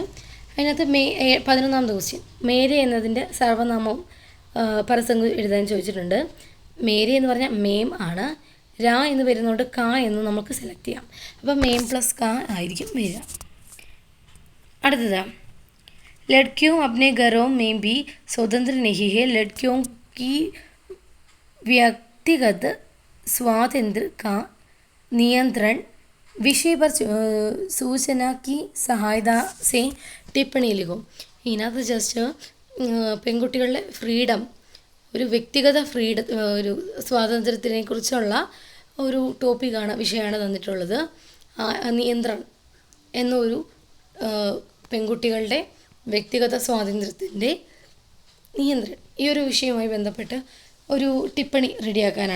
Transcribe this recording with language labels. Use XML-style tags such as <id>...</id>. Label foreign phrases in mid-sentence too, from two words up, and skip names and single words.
<ml>അതിനകത്ത് 11ാമത്തെ ക്വസ്റ്റ്യൻ മേരി എന്നതിൻ്റെ സർവനാമവും പരസംഗം എഴുതാൻ ചോദിച്ചിട്ടുണ്ട്. മേരി എന്ന് പറഞ്ഞാൽ മേം ആണ്, രാ എന്ന് വരുന്നതുകൊണ്ട് കാ എന്ന് നമുക്ക് സെലക്ട് ചെയ്യാം. അപ്പോൾ മേം പ്ലസ് കാ ആയിരിക്കും വരിക. അടുത്തത്</ml> <hi>लड़कियों अपने घरों में भी स्वतंत्र नहीं है, लड़कियों की व्यक्तिगत स्वातंत्र का नियंत्रण विषय पर सूचना की सहायता से टिप्पणी लिखो.</hi> <ml>ഇതിനകത്ത് ജസ്റ്റ് പെൺകുട്ടികളുടെ ഫ്രീഡം, ഒരു വ്യക്തിഗത ഒരു സ്വാതന്ത്ര്യത്തിനെ കുറിച്ചുള്ള ഒരു ടോപ്പിക്കാണ്, വിഷയമാണ് തന്നിട്ടുള്ളത്. നിയന്ത്രണം എന്നൊരു പെൺകുട്ടികളുടെ വ്യക്തിഗത സ്വാതന്ത്ര്യത്തിൻ്റെ നിയന്ത്രണം, ഈ ഒരു വിഷയവുമായി ബന്ധപ്പെട്ട് ഒരു ടിപ്പണി റെഡിയാക്കാനാണ്.</ml>